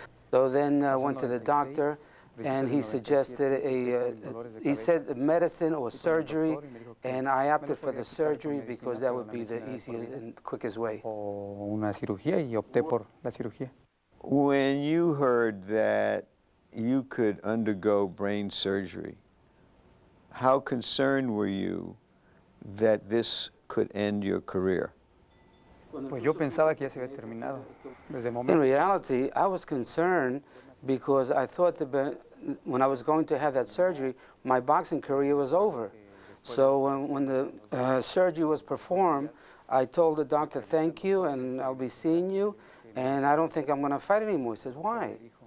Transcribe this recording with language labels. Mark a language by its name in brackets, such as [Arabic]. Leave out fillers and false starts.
[English] So then I went to the doctor, and he suggested he said medicine or surgery, and I opted for the surgery because that would be the easiest and quickest way. [Spanish] una cirugía y opté por la cirugía. [English] When you heard that you could undergo brain surgery, how concerned were you that this could end your career? [Spanish] Pues yo pensaba que ya se había terminado desde el [English] In [Spanish] momento. [English] reality, I was concerned because I thought that when I was going to have that surgery, my boxing career was over. So when the surgery was performed, I told the doctor, thank you, and I'll be seeing you, and I don't think I'm going to fight anymore. He says, why?